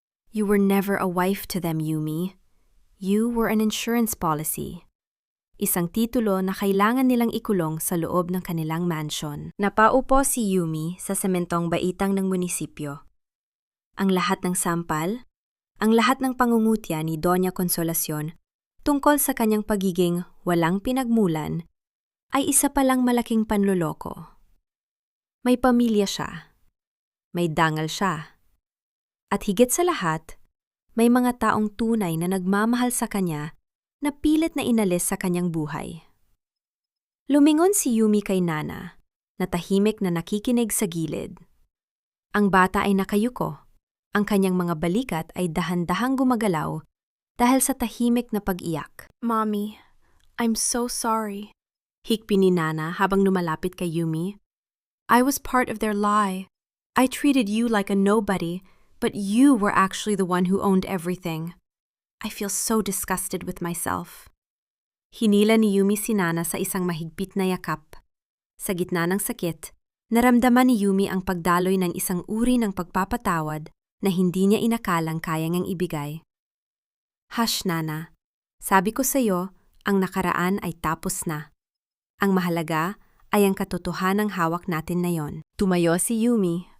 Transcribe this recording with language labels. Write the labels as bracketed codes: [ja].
[en] You were never a wife to them, Yumi. You were an insurance policy. [tl] Isang titulo na kailangan nilang ikulong sa loob ng kanilang mansion. Napaupo si Yumi sa sementong baitang ng munisipyo. Ang lahat ng sampal, ang lahat ng pangungutya ni Doña Consolacion tungkol sa kanyang pagiging walang pinagmulan ay isa palang malaking panloloko. May pamilya siya. May dangal siya. At higit sa lahat, may mga taong tunay na nagmamahal sa kanya na pilit na inalis sa kanyang buhay. Lumingon si Yumi kay Nana, na tahimik na nakikinig sa gilid. Ang bata ay nakayuko. Ang kanyang mga balikat ay dahan-dahang gumagalaw dahil sa tahimik na pag-iyak. [en] Mommy, I'm so sorry. [tl] Hikpi ni Nana habang lumalapit kay Yumi. [en] I was part of their lie. I treated you like a nobody, but you were actually the one who owned everything. I feel so disgusted with myself. [tl] Hinila ni Yumi si Nana sa isang mahigpit na yakap. Sa gitna ng sakit, naramdaman ni Yumi ang pagdaloy ng isang uri ng pagpapatawad na hindi niya inakalang kaya niyang ibigay. [en] Hush, [tl] Nana. Sabi ko sa iyo, ang nakaraan ay tapos na. Ang mahalaga ay ang katotohanang hawak natin na yon. Tumayo si Yumi